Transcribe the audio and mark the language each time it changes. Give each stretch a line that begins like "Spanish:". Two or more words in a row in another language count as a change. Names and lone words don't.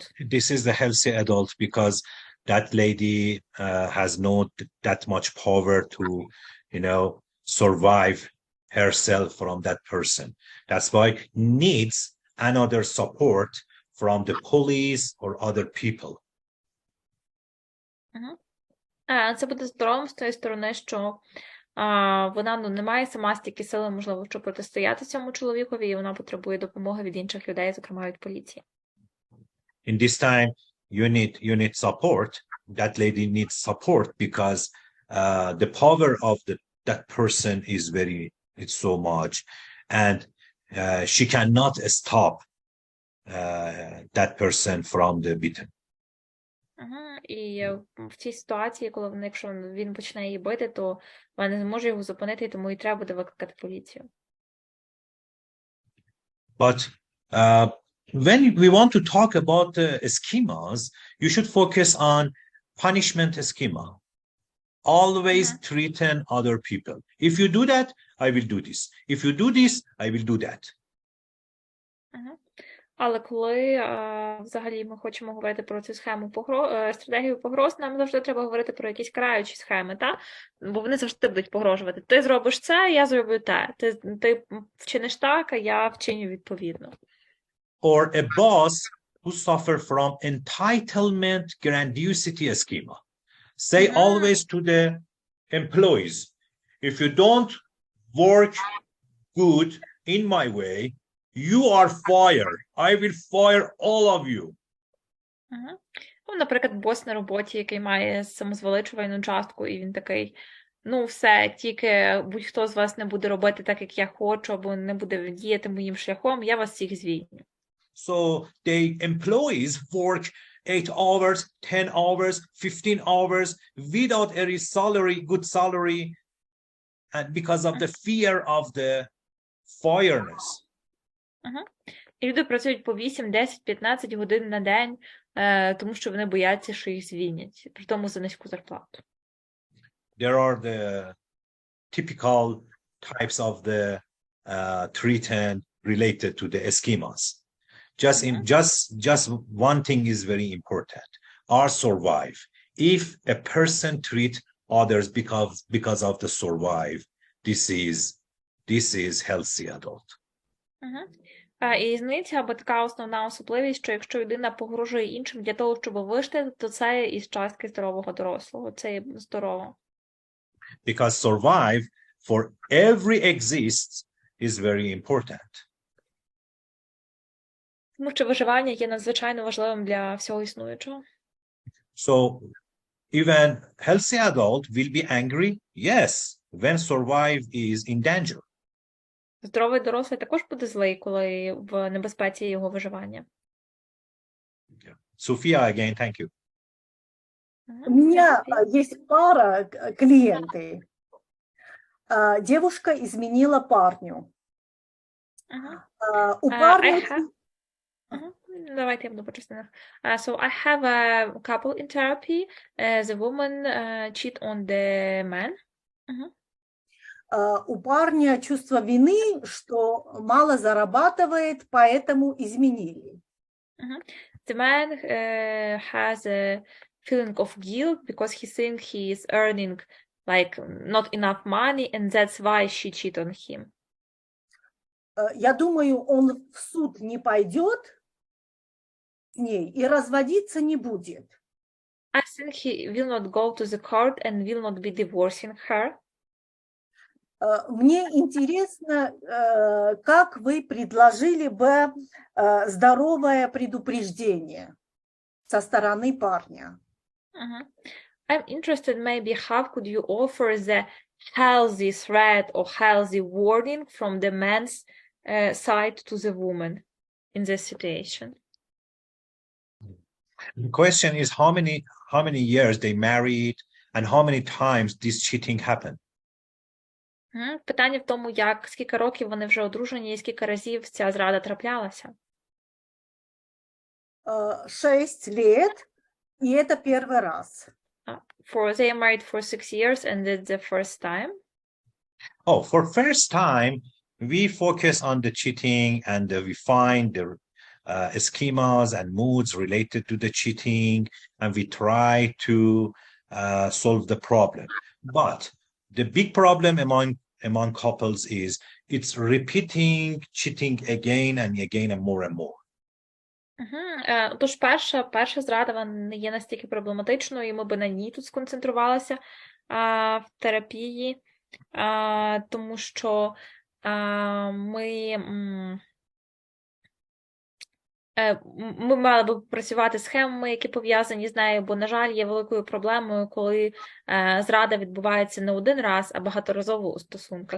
English: This is the healthy adult, because that lady has not that much power to, survive herself from that person. That's why needs another support from the police or other people.
Ukrainian: Це буде здоровим з тієї сторони, що вона не має сама стільки сили, можливо, щоб протистояти цьому чоловікові, і вона потребує допомоги від інших людей, зокрема від поліції.
English: In this time, you need support. That lady needs support because the power of that person is it's so much, and she cannot stop that person from the beaten.
Ukrainian: І в цій ситуації, коли якщо він почне її бити, то вона не зможе його зупинити, тому і треба буде викликати поліцію.
English: But when we want to talk about schemas, you should focus on punishment schema. Always threaten other people. If you do that, I will do this. If you do this, I will do that.
Ukrainian: Але коли взагалі ми хочемо говорити про цю схему стратегію погроз, нам завжди треба говорити про якісь караючі схеми, та? Бо вони завжди будуть погрожувати. Ти зробиш це, я зроблю те. Ти вчиниш так, а я вчиню відповідно.
English: Or a boss who suffer from entitlement grandiosity schema. Say always to the employees, if you don't work good in my way, you are fired. I will fire all of you.
Ukrainian: Ну, наприклад, бос на роботі, який має самозвеличувальну частку, і він такий, ну все, тільки будь-хто з вас не буде робити так, як я хочу, або не буде діяти моїм шляхом, я вас всіх звільню.
English: So the employees work 8 hours, 10 hours, 15 hours without any salary, good salary, and because of the fear of the fireness.
Ukrainian: І люди працюють по 8, 10, 15 годин на день, тому що вони бояться, що їх звільнять, при тому за низьку зарплату.
English: There are the typical types of the threat related to the schemas. Just one thing is very important. Or survive. If a person treat others because of the survive, this is healthy adult.
Ukrainian: І різниця, або така основна особливість, що якщо людина погрожує іншим для того, щоб вижити, то це із частки здорового дорослого. Це є здорово.
English: Because survive for every exists is very important.
Ukrainian: Тому що виживання є надзвичайно важливим для всього існуючого.
English: So even healthy adult will be angry, yes, when survive is in danger.
Ukrainian: Здоровий дорослий також буде злий, коли в небезпеці його виживання.
English: Sophia, again, thank you.
Russian: У меня есть пара клиенты. Девушка изменила парню. У парня...
Ukrainian: Давайте я буду по частинах.
English: So I have a couple in therapy. The woman cheat on the man.
Russian: У парня чувство вины, что мало зарабатывает, поэтому изменили.
English: The man has a feeling of guilt because he thinks he is earning like not enough money, and that's why she cheat on him.
Russian: Я думаю, он в суд не пойдет с ней и разводиться не будет.
English: I think he will not go to the court and will not be divorcing her.
Russian: Мне интересно, как вы предложили бы здоровое предупреждение со стороны парня.
English: I'm interested, maybe how could you offer the healthy threat or healthy warning from the man's side to the woman in this situation? The question is how many years they married and how many times this cheating happened.
Ukrainian: Питання в тому, скільки років вони вже одружені і скільки разів ця зрада траплялася.
Russian: 6 лет, и это первый раз.
English: They are married for 6 years and that's the first time. Oh, for first time, we focus on the cheating and we find the schemas and moods related to the cheating, and we try to solve the problem. But the big problem among couples is it's repeating cheating again and again and more and more.
Ukrainian: Тож перша зрада вона не є настільки проблематичною, і ми би на ній тут сконцентрувалися в терапії, тому що ми мали б працювати з схемами, які пов'язані з нею, бо, на жаль, є великою проблемою, коли зрада відбувається не один раз, а багаторазово у стосунках.